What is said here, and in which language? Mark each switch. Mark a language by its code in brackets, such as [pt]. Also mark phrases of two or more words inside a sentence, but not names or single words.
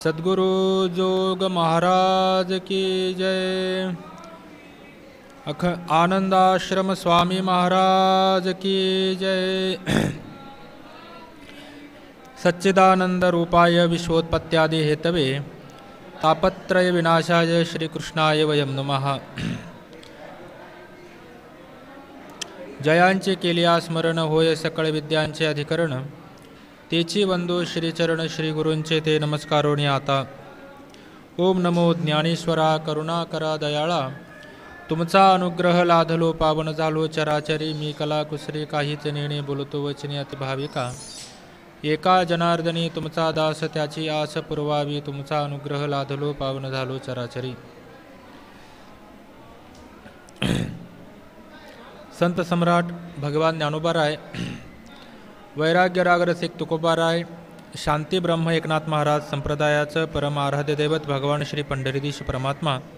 [hi] सद्गुरु जोग महाराज की जय। आनंदाश्रम स्वामी महाराज की जय। [sa] सच्चिदानंद रूपाय विश्वोत्पत्त्यादि हेतवे तापत्रय विनाशाय श्रीकृष्णाय वयं नमः। [mr] जयांचे केलिया स्मरण होय सकळ विद्यांचे अधिकरण, तेची वंदो श्रीचरण श्री गुरूंचे ते नमस्कारोणी आता। ओम नमो ज्ञानेश्वरा करुणाकरा दयाळा, तुमचा अनुग्रह लाधलो पावन झालो चराचरी। मी कला कुसरी काहीच नेणे बोलतो वचने अति भाविका, एका जनार्दनी तुमचा दास त्याची आस पुरवावी। तुमचा अनुग्रह लाधलो पावन झालो चराचरी। संत सम्राट भगवान ज्ञानोबाराय, वैराग्य राग रसिक तुकोबाराय, शांती ब्रह्म एकनाथ महाराज संप्रदायाचं परम आराध्य दैवत भगवान श्री पंढरीधीश परमात्मा